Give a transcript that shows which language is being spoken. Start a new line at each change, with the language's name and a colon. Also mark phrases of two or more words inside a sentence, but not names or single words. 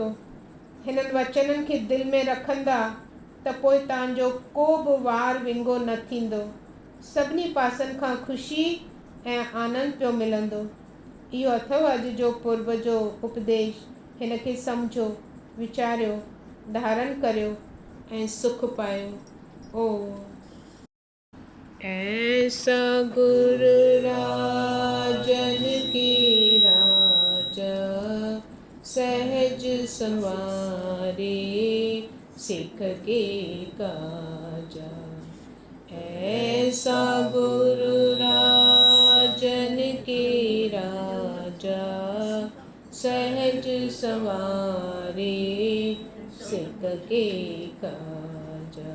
Sindhi: हिननि वचननि खे दिलि में रखंदा त पोइ तव्हांजो को बि वार विंगो न थींदो। सभिनी पासनि खां ख़ुशी ऐं आनंद पियो मिलंदो। इहो अथव अॼु जो पुर्ब जो उपदेश। हिन खे सम्झो, वीचारियो, धारण करियो ऐं सुख पायो। ओम।
Hindi: ऐसा गुरु राजन की राजा, सहज संवारे सिख के काजा। ऐसा गुरु राजन के राजा, सहज संवारे सिख के काजा।